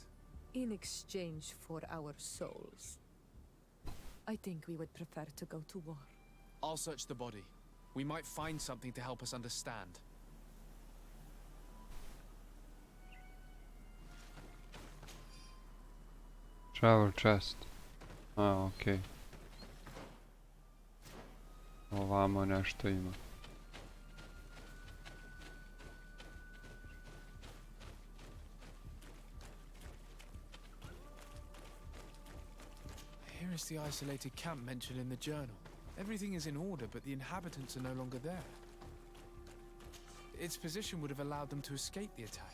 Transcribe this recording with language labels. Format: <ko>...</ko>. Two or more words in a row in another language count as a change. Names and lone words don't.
<en>In exchange for our souls. I think we would prefer to go to war. I'll search the body. We might find something to help us understand. Travel chest.</en> <sr>Okej. Ovamo nešto ima.</sr> <en>Here is the isolated camp mentioned in the journal. Everything is in order, but the inhabitants are no longer there. Its position would have allowed them to escape the attack.</en>